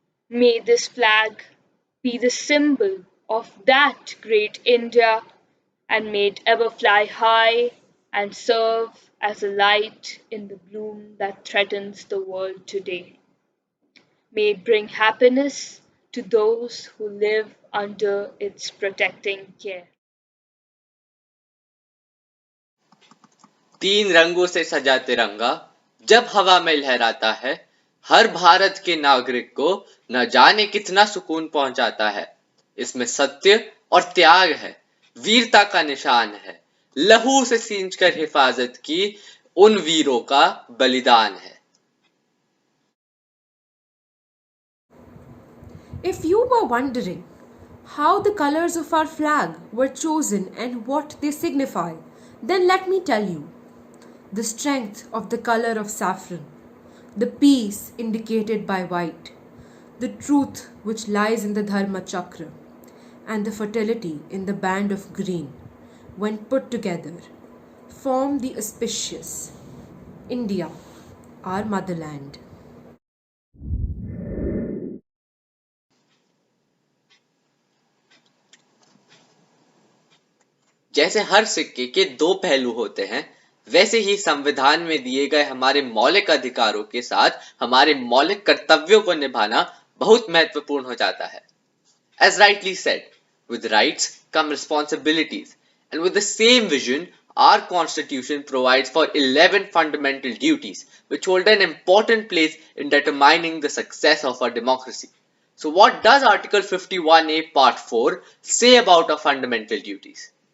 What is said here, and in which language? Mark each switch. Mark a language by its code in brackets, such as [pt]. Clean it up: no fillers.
[en] May this flag be the symbol of that great India and may it ever fly high and serve as a light in the gloom that threatens the world today. May it bring happiness to those who live under its protecting care. [hi] तीन रंगों से सजा तिरंगा जब हवा में लहराता है, हर भारत के नागरिक को न जाने कितना सुकून पहुंचाता है। इसमें सत्य और त्याग है, वीरता का निशान है, लहू से सींचकर हिफाजत की उन वीरों का बलिदान है। [en] If you were wondering how the colors of our flag were chosen and what they signify, then let me tell you. The strength of the color of saffron, the peace indicated by white, the truth which lies in the Dharma Chakra, and the fertility in the band of green, when put together, form the auspicious India, our motherland. [hi] जैसे हर सिक्के के दो पहलू होते हैं, वैसे ही संविधान में दिए गए हमारे मौलिक अधिकारों के साथ हमारे मौलिक कर्तव्यों को निभाना बहुत महत्वपूर्ण हो जाता है। [en] As rightly said, with rights come responsibilities, and with the same vision, our constitution provides for 11 fundamental duties, which hold an important place in determining the success of our democracy. So, what does Article 51A Part 4 say about our fundamental duties?